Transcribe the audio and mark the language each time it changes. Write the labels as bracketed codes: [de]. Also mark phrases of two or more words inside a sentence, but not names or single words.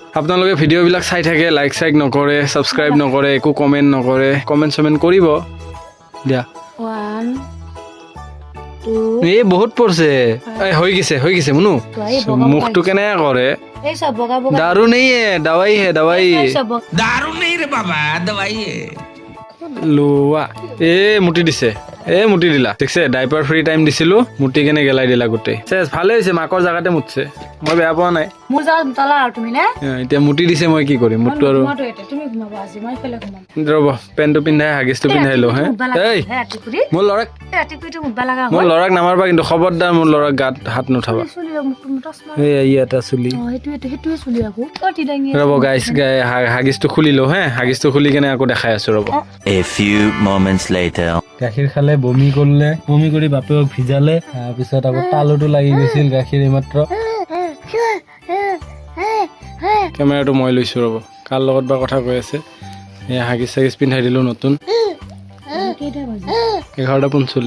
[as] আপোনালোকে ভিডিঅ'বিলাক চাই থাকে, লাইক চাইক নকৰে, ছাবস্ক্ৰাইব নকৰে, একো কমেণ্ট নকৰে। কমেণ্ট চমেণ্ট কৰিব দিয়া। 1 2 বহুত পৰিছে। হৈ গৈছে মুনু। মুখটো কেনেকে কৰে? [hi] दारू नहीं दवाई है दवाई। दारू नहीं रे बाबा, दवाई है। [as] লোৱা মুটি দিছে। মুটি দিলা ঠিকছে। ডাইপাৰ ফ্ৰী টাইম দিছিলো, মুটি কেনে গেলাই দিলা গোটেই। ভালে হৈছে, মাকৰ জাগাতে মুতছে, মই বেয়া পোৱা নাই। মোৰ জাগাত মুতালা আৰু তুমি নে? এতিয়া মুটি দিছে, মই কি কৰিম? মুটটো আৰু তুমি ঘুমাবা আজি, মই ফেলে ঘুমাম। ৰ'ব পেণ্টটো পিন্ধাই হাগিছটো পিন্ধাই লওঁ। মোৰ ল'ৰাক নামাৰবা কিন্তু, খবৰদাৰ মোৰ ল'ৰাক গাত হাত নুঠাবা। এটা চুলি। ৰ'ব গাইছ হাগিছটো খুলি লওঁ। হাগিছটো খুলি কেনে আকৌ দেখাই আছো ৰ'ব। [en] A few moments later. [as] গাখীৰ খালে, বমি কৰিলে, বমি কৰি বাপেকক ভিজালে, তাৰপিছত আকৌ তালুটো লাগি গৈছিল গাখীৰ এইমাত্ৰ। কেমেৰাটো মই লৈছো ৰ'ব, কাৰ লগত বা কথা কৈ আছে। হাগিছ চাগিছ পিন্ধাই দিলো নতুন। 11:45।